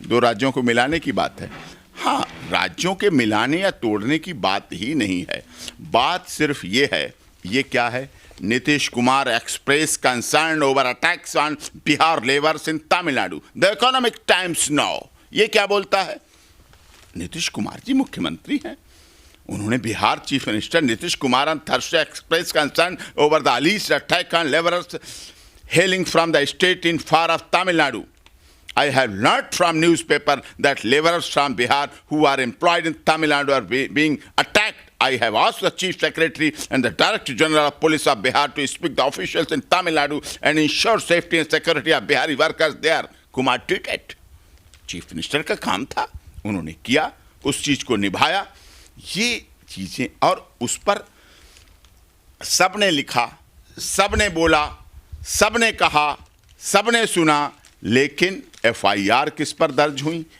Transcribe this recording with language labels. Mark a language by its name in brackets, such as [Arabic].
[Hindi] 2 राज्यों को मिलाने की बात है। हाँ, राज्यों के मिलाने या तोड़ने की बात ही नहीं है, बात सिर्फ ये है। ये क्या है? [English] Nitish Kumar express concern over attacks on Bihar labours in Tamil Nadu, the Economic Times now. [Hindi] ये क्या बोलता है? नीतीश कुमार जी मुख्यमंत्री हैं, उन्होंने [English] Bihar chief minister Nitish Kumar on Thursday expressed concern over the alleged attack on laborers hailing from the state in far of Tamil Nadu. I have learnt from newspaper that laborers from Bihar who are employed in Tamil Nadu are being attacked. I have asked the Chief Secretary and the Director General of Police of Bihar to speak to officials in Tamil Nadu and ensure safety and security of Bihari workers there. Kumar tweeted. [Hindi] Chief minister का काम था, उन्होंने किया, उस चीज को निभाया। ये चीजें, और उस पर सबने लिखा, सबने बोला, सबने कहा, सबने सुना, लेकिन एफआईआर किस पर दर्ज हुई?